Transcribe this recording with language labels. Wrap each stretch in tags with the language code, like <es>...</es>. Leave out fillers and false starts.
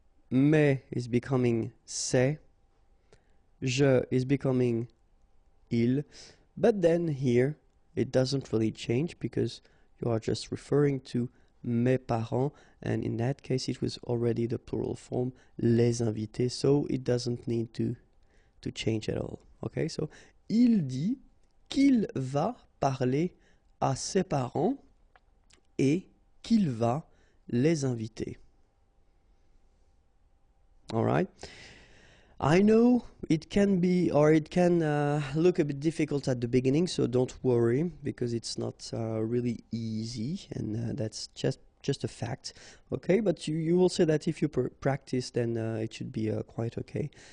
<en>Mais is becoming c'est. Je is becoming il. But then here it doesn't really change because you are just referring to</en> <fr>mes parents,</fr> <en>and in that case it was already the plural form</en> <fr>les invités,</fr> <en>so it doesn't need to change at all. Okay, so</en> <fr>il dit qu'il va parler à ses parents et qu'il va les inviter.</fr> <en>All right. I know it can be, or it can look a bit difficult at the beginning, so don't worry, because it's not really easy, and that's just a fact, okay? But you will say that if you practice, then it should be quite okay.</en>